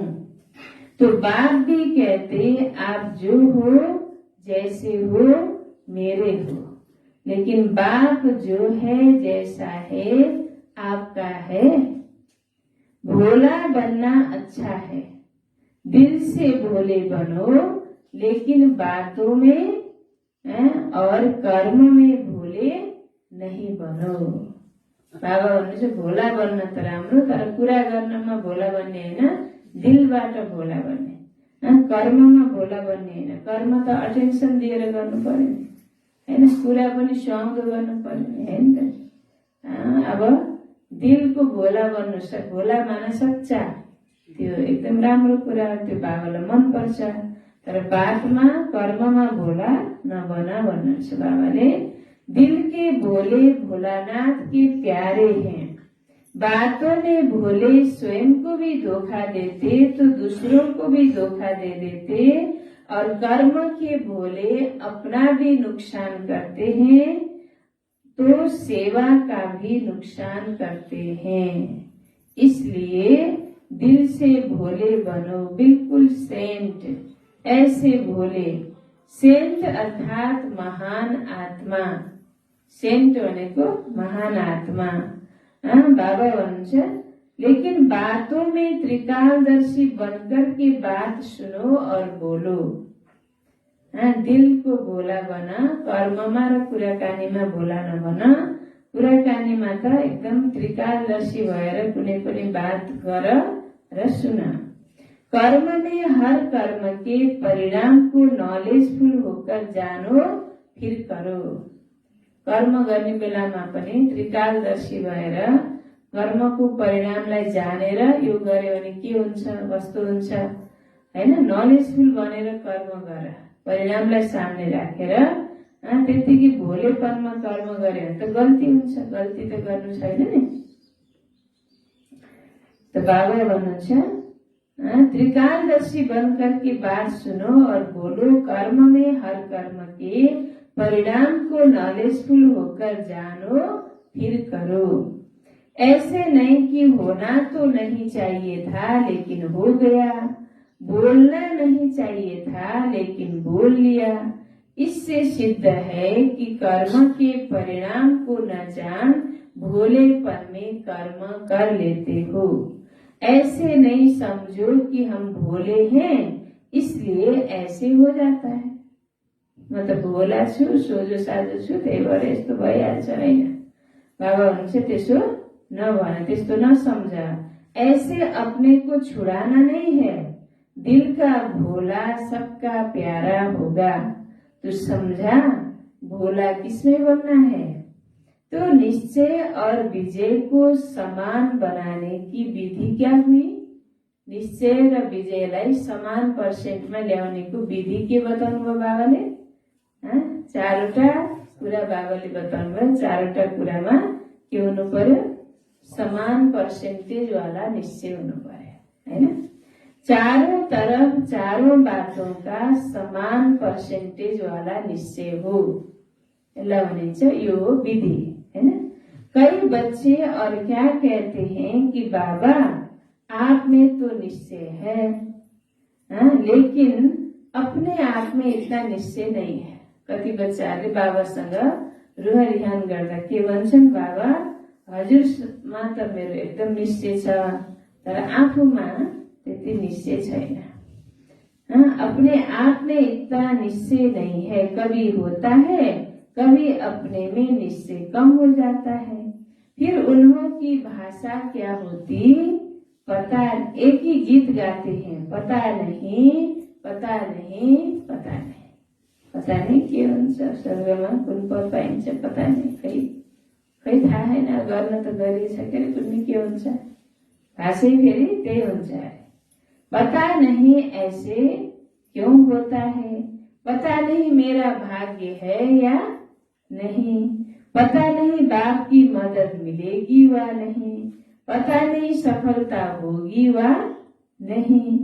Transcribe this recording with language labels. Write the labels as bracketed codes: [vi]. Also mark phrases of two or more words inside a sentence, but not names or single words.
[hi] तो बाप भी कहते आप जो हो जैसे हो मेरे हो, लेकिन बाप जो है जैसा है आपका है। भोला बनना अच्छा है, दिल से भोले बनो, लेकिन बातों में और कर्म में भोले नहीं बनो। [ne] बाबा भन्नुहुन्छ भोला बन्न त राम्रो, तर कुरा गर्नमा भोला बन्ने हैन, दिलबाट भोला बन्ने। कर्ममा भोला बन्ने हैन, कर्म त अटेन्सन दिएर गर्नु पर्यो नि, हैन? कुरा पनि सुहाउँदो गर्नु पर्यो नि, हैन त? अब दिलको भोला बन्नु, भोला मान सच्चा, त्यो एकदम राम्रो कुरा, त्यो बाबालाई मन पर्छ। तर बातमा कर्ममा भोला नबना भन्नुहुन्छ बाबाले। [hi] दिल के भोले भोलानाथ के प्यारे हैं, बातों में भोले स्वयं को भी धोखा देते तो दूसरों को भी धोखा दे देते, और कर्म के भोले अपना भी नुकसान करते हैं तो सेवा का भी नुकसान करते हैं। इसलिए दिल से भोले बनो, बिल्कुल सेंट, ऐसे भोले। सेंट अर्थात महान आत्मा, [ne] सेंट भनेको महान आत्मा। बाबा भन्नुहुन्छ [hi] लेकिन बातों में त्रिकालदर्शी बनकर के बात सुनो और बोलो। [ne] दिल को भोला बना, कर्ममा र कुराकानीमा भोला नबन। कुराकानीमा त एकदम त्रिकालदर्शी भएर कुनै पनि बात गर र सुन। [hi] कर्म में हर कर्म के परिणाम को नॉलेजफुल होकर जानो फिर करो। [ne] कर्म गर्ने बेलामा पनि त्रिकालदर्शी भएर कर्मको परिणामलाई जानेर यो गर्यो भने के हुन्छ, कस्तो हुन्छ हैन, नलेजफुल बनेर कर्म गर, परिणामलाई सामने राखेर। त्यतिकै भोलेपनमा कर्म गर्यो भने त गल्ती हुन्छ, गल्ती त गर्नु छैन नि। त बाबा भन्नुहुन्छ [hi] त्रिकालदर्शी बनकर की बात सुनो और बोलो। कर्म में हर कर्म के परिणाम को नॉलेजफुल होकर जानो फिर करो। ऐसे नहीं कि होना तो नहीं चाहिए था लेकिन हो गया, बोलना नहीं चाहिए था लेकिन बोल लिया। इससे सिद्ध है कि कर्म के परिणाम को न जान भोलेपन में कर्म कर लेते हो। ऐसे नहीं समझो कि हम भोले हैं इसलिए ऐसे हो जाता है। [ne] म त भोला छु, सोझो साझो छु, त्यही भएर यस्तो भइहाल्छ हैन। बाबा भन्नुहुन्छ त्यसो नभन, त्यस्तो नसम्झ। [hi] ऐसे अपने को छुड़ाना नहीं है, दिल का भोला सबका प्यारा होगा। तो समझा भोला किसमें बनना है? तो निश्चय और विजय को समान बनाने की विधि क्या हुई? [ne] निश्चय र विजयलाई समान पर्सेन्टमा ल्याउनेको विधि के बताउनु भयो बाबाले? चारवटा कुरा बाबाले बताउनु भयो। चारवटा कुरामा के हुनु पर्यो? समान पर्सेन्टेज वाला निश्चय हुनु पर्यो हैन। [hi] चारों तरफ चारों बातों का समान पर्सेन्टेज वाला निश्चय हो, [ne] यसलाई भनिन्छ यो विधि हैन। [hi] कई बच्चे और क्या कहते हैं कि बाबा आप में तो निश्चय है, लेकिन अपने आप में इतना निश्चय नहीं है। [ne] कति बच्चाहरूले बाबासँग रुहारिहान गर्दा के भन्छन्? बाबा हजुरमा त मेरो एकदम निश्चय छ, तर आफूमा त्यति निश्चय छैन। [hi] अपने आप में इतना निश्चय नहीं है, कभी होता है कभी अपने में निश्चय कम हो जाता है। फिर उन्हों की भाषा क्या होती पता, एक ही गीत गाते हैं, पता नहीं पता नहीं पता नहीं। पता नहीं [ne] के हुन्छ, स्वर्गमा कुन पद पाइन्छ [hi] पता नहीं, [ne] खै थाहा छैन। गर्न त गरिसके कुनै के हुन्छ, भाषै फेरि त्यही हुन्छ अरे। [hi] पता नहीं ऐसे क्यों होता है, पता नहीं मेरा भाग्य है या नहीं, पता नहीं बाप की मदद मिलेगी वा नहीं, पता नहीं सफलता होगी वा नहीं।